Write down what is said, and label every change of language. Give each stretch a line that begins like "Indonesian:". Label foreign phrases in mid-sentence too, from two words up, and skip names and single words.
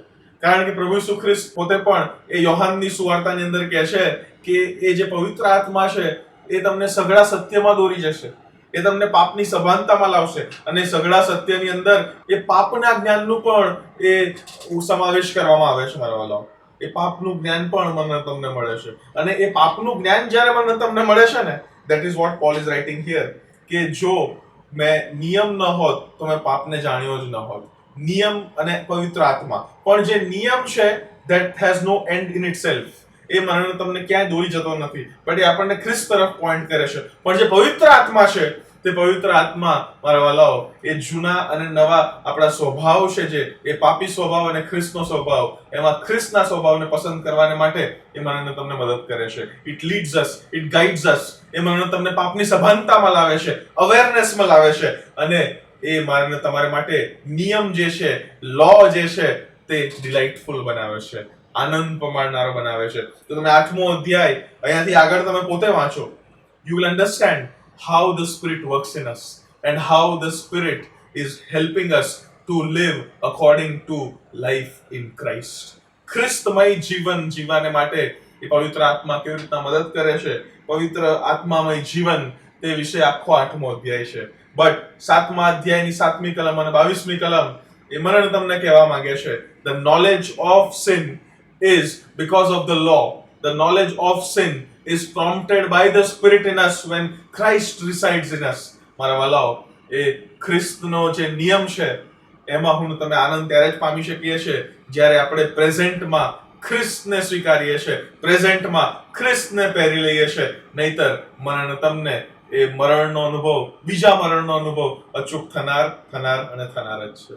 Gujarati: કારણ કે પ્રભુ ઈસુ ખ્રિસ્ત પોતે પણ એ યોહાનની સુવાર્તાની અંદર કહે છે કે એ જે પવિત્ર આત્મા છે એ તમને સઘળા સત્યમાં દોરી જશે, એ તમને પાપની સભાનતામાં લાવશે, અને સઘળા સત્યની અંદર એ પાપના જ્ઞાનનું પણ એ સમાવેશ કરવામાં આવે છે. મારા વાલાઓ, એ પાપનું જ્ઞાન પણ મને તમને મળે છે. અને એ પાપનું જ્ઞાન જ્યારે મને તમને મળે છે ને,
English: that is what Paul is writing here,
Gujarati: કે જો મેં નિયમ ન હોત તો મેં પાપને જાણ્યો જ ન હોત. નિયમ અને પવિત્ર આત્મા, પણ જે નિયમ છે
English: that has no end in itself,
Gujarati: એ મરણ તમને ક્યાંય દોરી જતો નથી, પણ એ આપણને ખ્રિસ્ત તરફ પોઈન્ટ કરે છે. પણ જે પવિત્ર આત્મા છે, તે પવિત્ર આત્મા મારા વાલાઓ એ જૂના અને નવા આપણા સ્વભાવ છે, જે એ પાપી સ્વભાવ અને ખ્રિસ્તનો સ્વભાવ, એમાં ખ્રિસ્તના સ્વભાવને પસંદ કરવાને માટે એ મને તમને મદદ કરે છે.
English: It leads us, it guides us.
Gujarati: એ મને તમને પાપની સભાનતામાં લાવે છે, અવેરનેસમાં લાવે છે, અને એ મારે તમારા માટે નિયમ જે છે, લો જે છે, તે ડિલાઇટફુલ બનાવે છે, આનંદ પમાડનારો બનાવે છે. તો તમે 8મો અધ્યાય અહીંયાથી આગળ તમે પોતે વાંચો.
English: You will understand how the Spirit works in us and how the Spirit is helping us to live according to life in Christ.
Gujarati: ખ્રિસ્તમય જીવન જીવવાને માટે એ પવિત્ર આત્મા કેવી રીતના મદદ કરે છે, પવિત્ર આત્મામય જીવન, તે વિશે આખો 8મો અધ્યાય છે. બટ 7મા અધ્યાયની 7મી કલમ અને 22મી કલમ એ મને તમને કહેવા માંગે છે,
English: the knowledge of sin is because of the law. The knowledge of sin is prompted by the Spirit in us when Christ resides in us.
Gujarati: મારા વાલાઓ, એ ખ્રિસ્તનો જે નિયમ છે, એમાં હું તમે આનંદ ત્યારે જ પામી શકીએ છીએ જ્યારે આપણે પ્રેઝન્ટમાં ખ્રિસ્તને સ્વીકારીએ છીએ, પ્રેઝન્ટમાં ખ્રિસ્તને પહેરી લઈએ છીએ. નહીતર મને તમને એ મરણનો અનુભવ, બીજા મરણનો અનુભવ અચૂક થનાર જ છે.